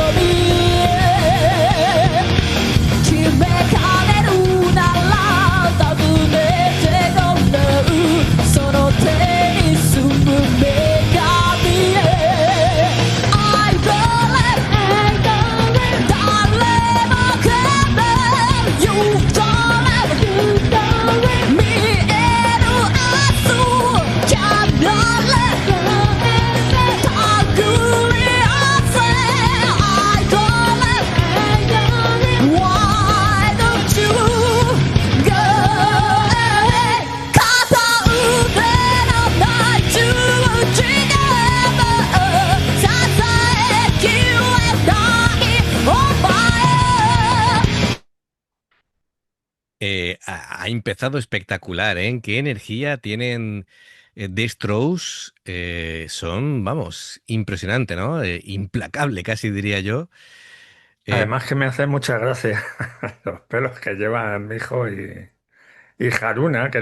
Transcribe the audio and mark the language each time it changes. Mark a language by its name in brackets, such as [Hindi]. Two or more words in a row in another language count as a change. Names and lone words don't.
[Japanese] 決めかねるなら尋ねてごらんその手に住む女神へ [English] I believe [Japanese] 誰もが You don't 見える明日 [English] Can't let [Japanese] 手繰り寄せ [English] I don't Why don't you go [Japanese] 片腕のない十字でも支えきれないお前 [Spanish] Ha empezado espectacular, ¿eh? ¿Qué energía tienen The Strokes? Son, vamos, impresionante, ¿no? Implacable, casi diría yo. Eh, Además que me hace mucha gracia los pelos que llevan mi hijo y Haruna, que